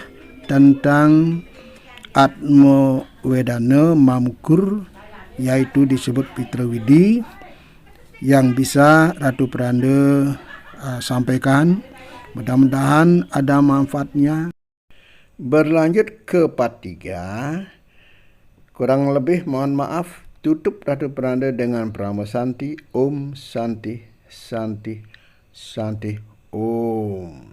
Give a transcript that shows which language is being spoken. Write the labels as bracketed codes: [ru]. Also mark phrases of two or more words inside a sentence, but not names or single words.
[id] Itulah tentang Atmo Wedana Mamukur, yaitu disebut Pitrawidi, yang bisa Ratu Peranda sampaikan. Mudah-mudahan ada manfaatnya. Berlanjut ke part 3. Kurang lebih mohon maaf. Tutup Ratu Peranda dengan Prama Santi. [sa] Om Santi Santi Santi Om.